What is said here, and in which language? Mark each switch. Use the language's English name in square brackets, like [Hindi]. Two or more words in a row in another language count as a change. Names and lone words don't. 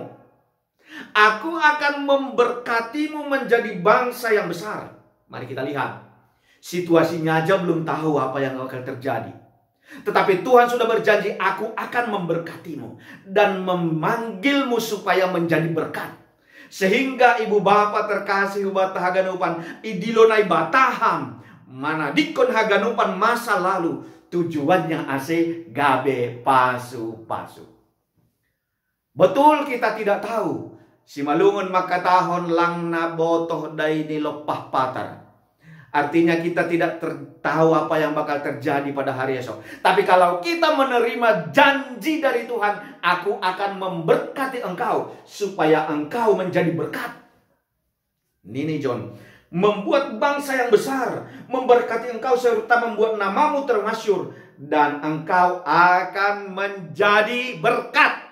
[Indonesian] Aku akan memberkatimu menjadi bangsa yang besar. Mari kita lihat. Situasinya aja belum tahu apa yang akan terjadi. Tetapi Tuhan sudah berjanji, aku akan memberkatimu dan memanggilmu supaya menjadi berkat. Sehingga ibu bapak terkasih [Batak Simalungun] bata haganupan idilonai bataham mana dikon haganupan [Indonesian] masa lalu tujuannya [Batak Simalungun] ase gabe pasu-pasu. [Indonesian] Betul kita tidak tahu [Batak Simalungun] si malungun makatahon lang na botoh dai nilopah patar. [Indonesian] Artinya kita tidak tahu apa yang bakal terjadi pada hari esok. Tapi kalau kita menerima janji dari Tuhan, aku akan memberkati engkau supaya engkau menjadi berkat. Nini John, membuat bangsa yang besar, memberkati engkau serta membuat namamu termasyhur, dan engkau akan menjadi berkat.